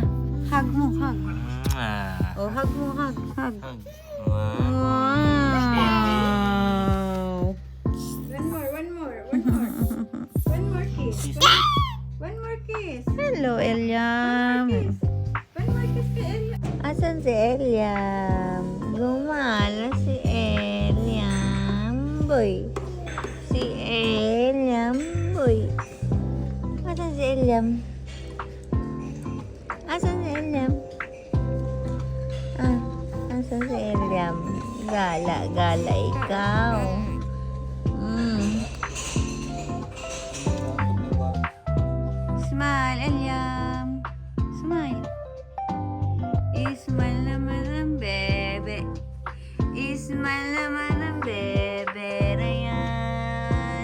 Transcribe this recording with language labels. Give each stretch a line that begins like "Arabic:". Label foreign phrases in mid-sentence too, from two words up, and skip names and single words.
Filipino: Hug mo, hug. Oh, hug mo, hug. Wow.
English: One more kiss. One more kiss. Hello, Eliam. One more kiss kay Eliam.
Filipino: Asan si Eliam? Gumala si Eliam boy. Si Eliam boy. si Eliam? Asan si Eliam? Asan si Eliam? Gala ikaw.
English: Smile, Eliam.
Filipino: Smile. Ismile naman ang bebe. Ismile naman ang bebe na yan.